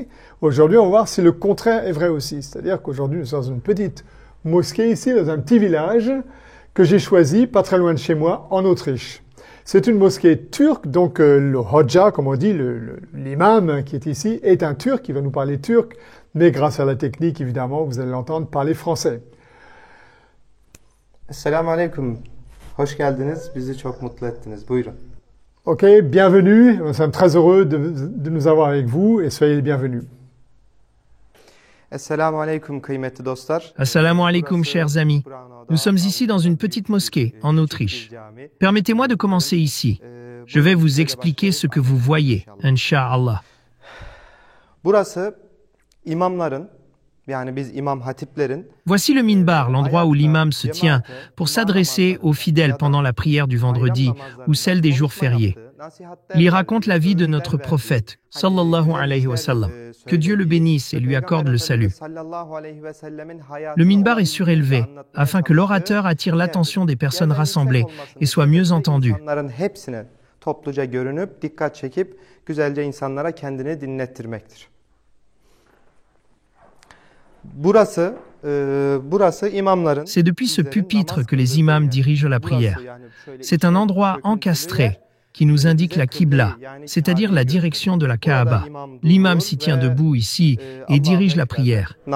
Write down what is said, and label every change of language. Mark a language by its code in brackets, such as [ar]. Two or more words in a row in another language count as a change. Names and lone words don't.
[fr] Aujourd'hui on va voir si le contraire est vrai aussi, c'est-à-dire qu'aujourd'hui nous sommes dans une petite mosquée ici dans un petit village que j'ai choisi pas très loin de chez moi en Autriche. C'est une mosquée turque, donc le Hodja, comme on dit, l'imam qui est ici, est un turc, qui va nous parler turc, mais grâce à la technique, évidemment, vous allez l'entendre parler français. [tr] Esselamu Aleyküm. Hoş geldiniz. Bizi çok mutlu ettiniz. Buyurun. [fr] Ok, bienvenue. Nous sommes très heureux de nous avoir avec vous et soyez les bienvenus. [tr] Esselamu Aleyküm kıymetli dostlar. [ar] السلام عليكم, [fr] chers amis. Nous sommes ici dans une petite mosquée, en Autriche. Permettez-moi de commencer ici. Je vais vous expliquer ce que vous voyez, Inch'Allah. [tr] Burası imamların, yani biz imam hatiplerin. [fr] Voici le minbar, l'endroit où l'imam se tient pour s'adresser aux fidèles pendant la prière du vendredi ou celle des jours fériés. Il y raconte la vie de notre prophète, [ar] صلى الله عليه وسلم. [fr] Que Dieu le bénisse et lui accorde le salut. Le minbar est surélevé afin que l'orateur attire l'attention des personnes rassemblées et soit mieux entendu. [tr] Topluca görünüp dikkat çekip güzelce insanlara kendini dinlettirmektir. [fr] C'est depuis ce pupitre que les imams dirigent la prière. C'est un endroit encastré qui nous indique la Qibla, c'est-à-dire la direction de la Kaaba. L'imam s'y tient debout ici et dirige la prière.